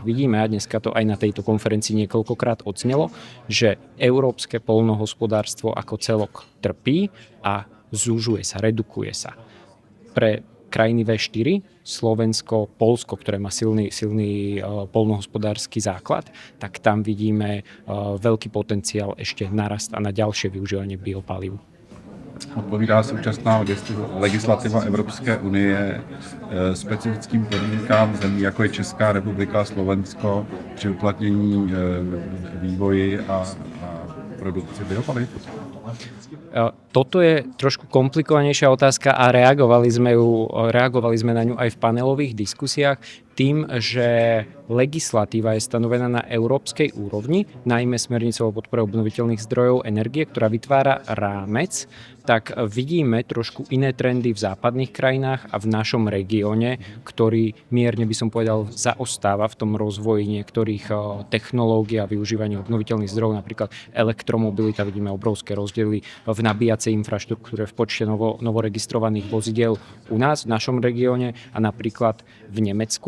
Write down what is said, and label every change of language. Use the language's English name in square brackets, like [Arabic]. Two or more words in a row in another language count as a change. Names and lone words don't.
[Slovak] Vidíme, a dneska to aj na tejto konferencii niekoľkokrát odznelo, že európske poľnohospodárstvo ako celok trpí a zúžuje sa, redukuje sa. Pre krajiny V4, Slovensko, Poľsko, ktoré má silný poľnohospodársky základ, tak tam vidíme veľký potenciál ešte narast a na ďalšie využívanie biopalív. [Czech] Odpovídá současná legislativa Evropské unie specifickým podmínkám zemí, jako je Česká republika a Slovensko, při uplatnění vývoji a produkci biopaliv? [Slovak] Toto je trošku komplikovanejšia otázka a reagovali sme na ňu aj v panelových diskusiách tým, že legislatíva je stanovená na európskej úrovni, najmä smernicou o podpore obnoviteľných zdrojov energie, ktorá vytvára rámec, tak vidíme trošku iné trendy v západných krajinách a v našom regióne, ktorý mierne by som povedal zaostáva v tom rozvoji niektorých technológií a využívania obnoviteľných zdrojov, napríklad elektromobilita, vidíme obrovské rozdiely v nabíjacej infraštruktúre, v počte novoregistrovaných vozidiel u nás v našom regióne a napríklad v Nemecku.